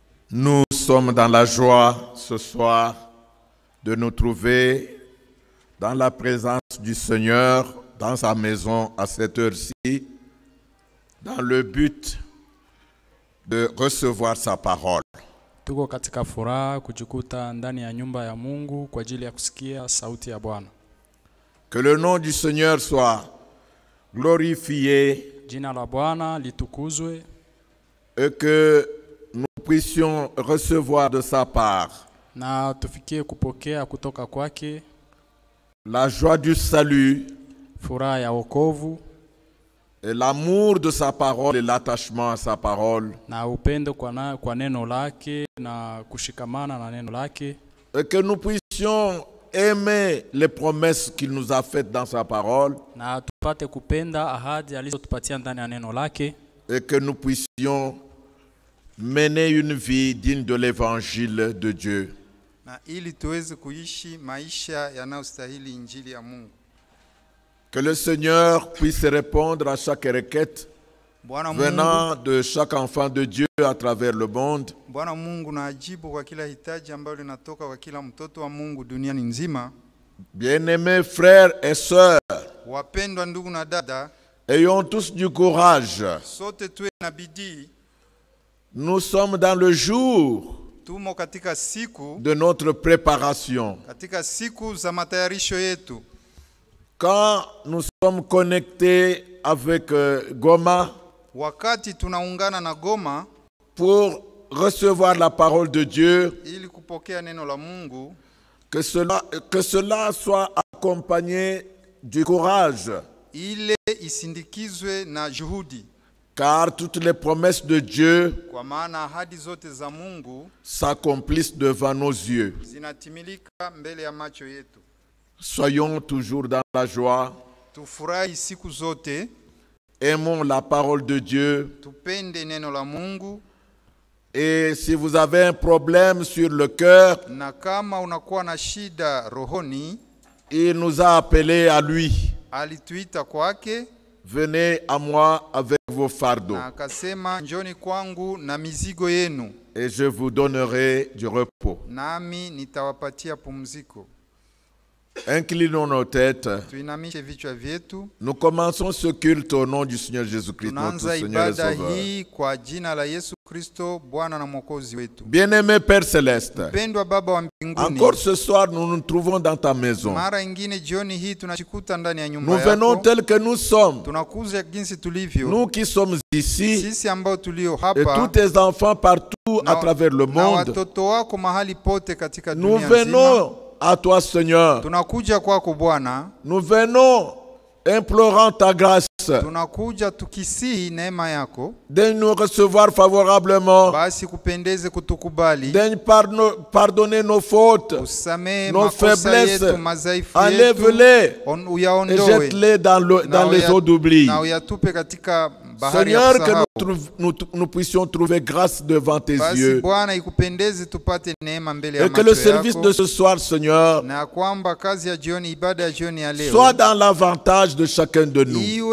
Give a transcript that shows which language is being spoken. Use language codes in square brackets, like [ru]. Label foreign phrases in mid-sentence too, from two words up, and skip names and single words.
[fr] Nous sommes dans la joie ce soir de nous trouver dans la présence du Seigneur, dans sa maison à cette heure-ci, dans le but de recevoir sa parole. [sw] Tuko katika furaha kujikuta ndani ya nyumba ya Mungu kwa ajili ya kusikia sauti ya Bwana. [fr] Que le nom du Seigneur soit glorifié. [sw] Jina la Bwana litukuzwe. [fr] Et que nous puissions recevoir de sa part [sw] na tufikie kupokea kutoka kwake [fr] la joie du salut, [sw] furaha ya wokovu, [fr] et l'amour de sa parole et l'attachement à sa parole, [sw] na upendo kwa neno lake na kushikamana na neno lake, [fr] et que nous puissions aimer les promesses qu'il nous a faites dans sa parole, [sw] na tupate kupenda ahadi alizotupatia ndani ya neno lake, [fr] et que nous puissions mener une vie digne de l'évangile de Dieu. [sw] Na ili tuweze kuishi maisha yanayostahili injili ya Mungu. [fr] Que le Seigneur puisse répondre à chaque requête venant de chaque enfant de Dieu à travers le monde. [sw] Bwana Mungu na ajibu kwa kila hitaji ambalo linatoka kwa kila mtoto wa Mungu duniani nzima. [fr] Bien-aimés frères et sœurs, [sw] wapendwa ndugu na dada, [fr] ayons tous du courage. [sw] Sote tuwe na bidii. [fr] Nous sommes dans le jour [sw] tumo katika siku [fr] de notre préparation. [sw] Katika siku za matayarisho yetu. [fr] Quand nous sommes connectés avec Goma, [sw] wakati tunaungana na Goma [fr] pour recevoir la parole de Dieu, [sw] ili kupokea neno la Mungu, [fr] que cela soit accompagné du courage. [sw] Ile isindikizwe na juhudi. [fr] Car toutes les promesses de Dieu [sw] kwa maana ahadi zote za Mungu [fr] s'accomplissent devant nos yeux. [sw] Zinatimilika mbele ya macho yetu. [fr] Soyons toujours dans la joie. [sw] Tufurahi siku zote. [fr] Aimons la parole de Dieu. [sw] Tupende neno la Mungu. [fr] Et si vous avez un problème sur le cœur, [sw] na kama unakuwa na shida rohoni, [fr] il nous a appelés à lui. [sw] Alituita kwake. [fr] Venez à moi avec vos fardeaux. [sw] Na akasema njoni kwangu na mizigo yenu. [fr] Et je vous donnerai du repos. [sw] Nami nitawapatia pumziko. [fr] Inclinons nos têtes. [sw] Tuinamishe vichwa vyetu. [fr] Nous commençons ce culte au nom du Seigneur Jésus-Christ, notre Seigneur et Sauveur. [sw] Hii kwa jina la Yesu Kristo, Bwana na Mwokozi wetu. [fr] Bien-aimé Père Céleste, [sw] mpendwa Baba wa mbinguni, [fr] encore ce soir nous nous trouvons dans ta maison. [sw] Mara ingine jioni hii tunachikuta ndani ya nyumba yako. [fr] Nous venons tel que nous sommes. [sw] Tunakuja jinsi tulivyo. [fr] Nous qui sommes ici. [sw] Sisi ambao tulio hapa. [fr] Et tous tes enfants partout à travers le monde. [sw] Na watoto wako mahali pote katika dunia nzima. [fr] Nous venons à toi, Seigneur. [sw] Tunakuja kwako Bwana. [fr] Nous venons implorant ta grâce. [sw] Tunakuja tukisihi neema yako. [fr] De nous recevoir favorablement. [sw] Basi kupendeze kutukubali. [fr] De pardonner nos fautes. [sw] Usamehe [fr] nos faiblesses. [sw] Yetu, mazaifu [fr] enlève-les. Et jette-les dans les eaux d'oubli. Seigneur, que nous puissions trouver grâce devant tes yeux. Et que le service de ce soir, Seigneur, soit dans l'avantage de chacun de nous.